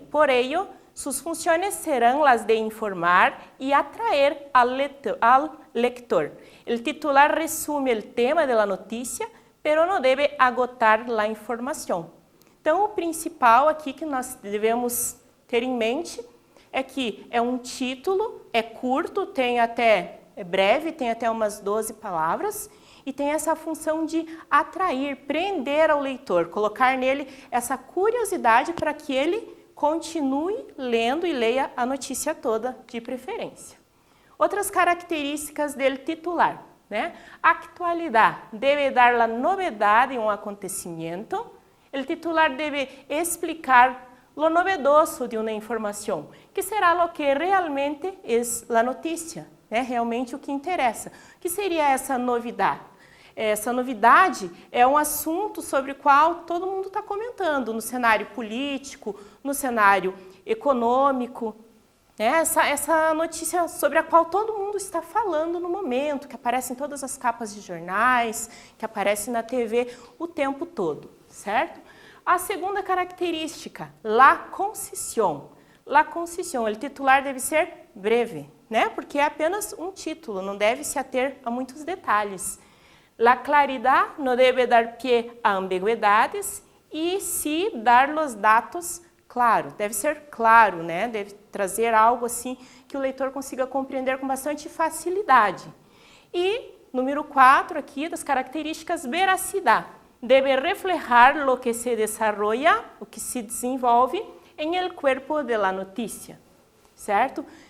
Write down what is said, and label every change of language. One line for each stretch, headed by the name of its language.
Spanish: Por ello, sus funciones serán las de informar y atraer al lector. El titular resume el tema de la noticia, pero no debe agotar la información.
Portuguese: Então, o principal aqui que nós devemos ter em mente é que é um título, é curto, é breve, tem até umas 12 palavras, e tem essa função de atrair, prender ao leitor, colocar nele essa curiosidade para que ele continue lendo e leia a notícia toda, de preferência. Outras características do titular, né? Actualidade, deve dar a novidade em um acontecimento. O titular deve explicar
Spanish: lo novedoso
Portuguese: de uma informação, que será
Spanish: lo que realmente
Portuguese: é a notícia, né? Realmente o que interessa. O que seria essa novidade? Essa novidade é um assunto sobre o qual todo mundo está comentando, no cenário político, no cenário econômico, né? Essa notícia sobre a qual todo mundo está falando no momento, que aparece em todas as capas de jornais, que aparece na TV o tempo todo, certo? A segunda característica,
Spanish: la concisión. La concisión,
Portuguese: o titular deve ser breve, né? Porque é apenas um título, não deve se ater a muitos detalhes.
Spanish: La claridad no debe dar pie a ambigüedades e sí dar los datos claro.
Portuguese: Deve ser claro, né? Deve trazer algo assim que o leitor consiga compreender com bastante facilidade. E número 4 aqui das características, veracidade.
Spanish: Deve reflejar lo que se desarrolla,
Portuguese: o que se desenvolve
Spanish: em el cuerpo de la noticia, certo?